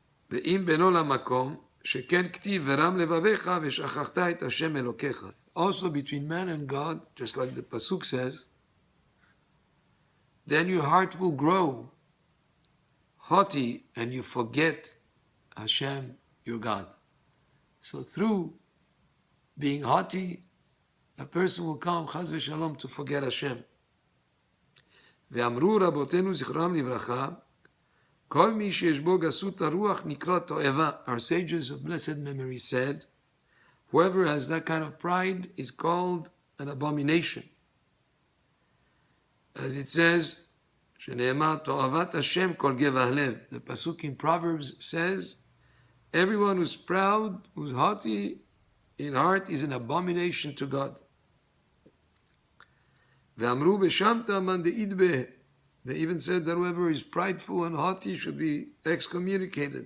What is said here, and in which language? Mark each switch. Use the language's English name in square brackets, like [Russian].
[Hebrew] ואם בנו למקום, שכן כתיב ורם לבביך ושכחת את השם אלוקיך. [English] Also between man and God, just like the Pasuk says, then your heart will grow haughty and you forget Hashem, your God. So through being haughty, a person will come, chaz v'shalom, to forget Hashem. [Hebrew] ואמרו רבותינו זכרם לברכה, כל מי שיש בו גסות הרוח נקרא תועבה. [English] Our sages of blessed memory said, whoever has that kind of pride is called an abomination. As it says, [Hebrew] שנאמר תועבת השם כל גבח לב. [English] The Pasuk in Proverbs says, everyone who's proud, who's haughty in heart, is an abomination to God. [Hebrew] ואמרו בשמתא מן דאידבה. [English] They even said that whoever is prideful and haughty should be excommunicated.